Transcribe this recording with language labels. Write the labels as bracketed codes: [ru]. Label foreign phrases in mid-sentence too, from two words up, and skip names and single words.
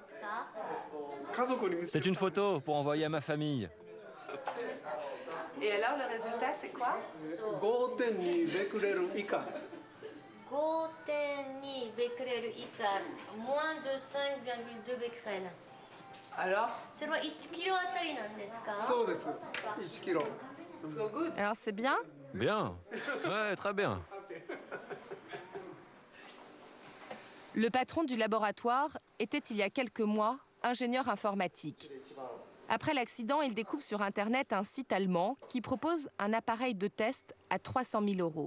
[fr] C'est une photo pour envoyer à ma famille. Et alors, le résultat, c'est quoi? 5.2 becquerel以下, moins de 5,2 becquerel. Alors? [ja] それは1キロあたりなんですか? そうです。1 kilo. [en] So good. [fr] Alors, c'est bien? Bien. Ouais, très bien. Le patron du laboratoire était, il y a quelques mois, ingénieur informatique. Après l'accident, il découvre sur Internet un site allemand qui propose un appareil de test à 300 000 €.